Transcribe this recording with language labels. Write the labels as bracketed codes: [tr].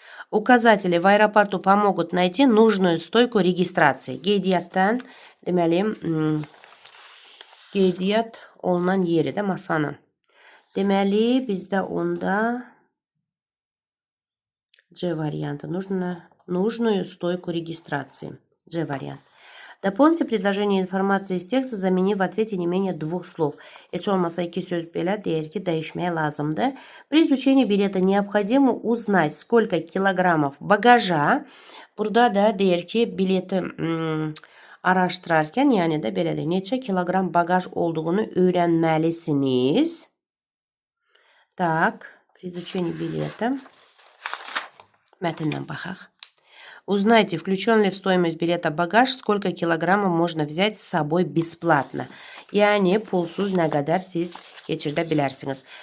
[ru] Указатели в аэропорту помогут найти нужную стойку регистрации. [az] Qeydiyyatdan, deməli, qeydiyyat olunan yeri də masanın. Deməli, bizdə onda C варианта. [ru] Нужную стойку регистрации. C вариант. Дополните предложение информации из текста, заменив в ответе не менее 2 слов. [az] Heç olmasa 2 söz belə deyir ki, dəyişməyə lazımdır. [ru] При изучении билета необходимо узнать, сколько килограммов багажа. [az] Burada da deyir ki, bileti araştırarkən, yəni də belə deyir, neçə kilogram bagaj olduğunu öyrənməlisiniz. [ru] Так, при изучении билета. [az] Mətndən baxaq. [ru] Узнайте, включен ли в стоимость билета багаж, сколько килограммов можно взять с собой бесплатно. [az] Yani pulsuz nə qədər siz keçirdə bilərsiniz.